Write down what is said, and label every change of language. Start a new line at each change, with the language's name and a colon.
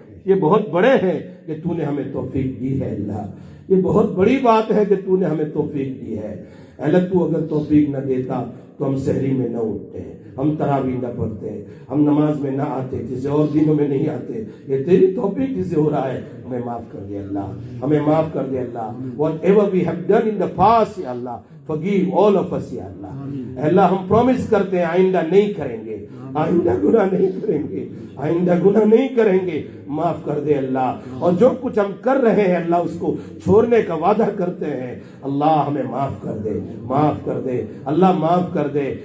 Urdu: یہ بہت بڑے ہیں کہ تو نے ہمیں توفیق دی ہے. اللہ, یہ بہت بڑی بات ہے کہ تو نے ہمیں توفیق دی ہے. اللہ, تو اگر توفیق نہ دیتا تو ہم سحری میں نہ اٹھتے, ہم تراویح نہ پڑھتے, ہم نماز میں نہ آتے, جسے اور دنوں میں نہیں آتے. یہ تیری توفیق جسے ہو رہا ہے. ہمیں معاف کر دے اللہ, ہمیں معاف کر دے اللہ.
English: Whatever we have done in the past, یا اللہ, forgive all of us, یا اللہ.
Urdu: اللہ, ہم پرومس کرتے ہیں آئندہ نہیں کریں گے, آئندہ گناہ نہیں کریں گے, آئندہ گناہ نہیں کریں گے. معاف کر دے اللہ. اور جو کچھ ہم کر رہے ہیں اللہ, اس کو چھوڑنے کا وعدہ کرتے ہیں. اللہ, ہمیں معاف کر دے, معاف کر دے اللہ, معاف کر دے.